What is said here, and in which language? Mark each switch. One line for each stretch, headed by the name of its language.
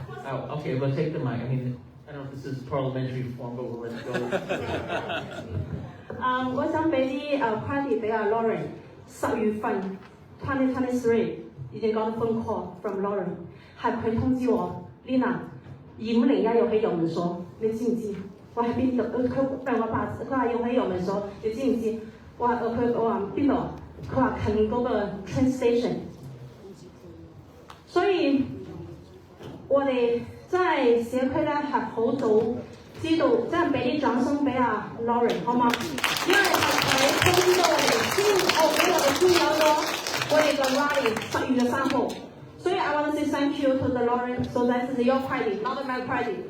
English: Oh, okay, we'll take the mic. I mean, I don't know if this is parliamentary form, but we'll let it go.
Cantonese: 我想俾啲party 俾阿 Lauren。10月份2023已經講到
English: phone call from Lauren，
Cantonese: 係佢通知我 Lina 2501要喺郵門所，你知唔知？我喺邊度？佢問我爸，佢話要喺郵門所，你知唔知？我話邊度？佢話近嗰個 train station。所以我哋真係社區咧係好早知道，真係俾啲掌聲俾阿 Lauren 好嗎？因為係佢通知到我哋先，俾我哋先有咗我哋嘅 rally 10月3號。
English: 所以 I want to say thank you to the Lauren. So that is your party, not my party.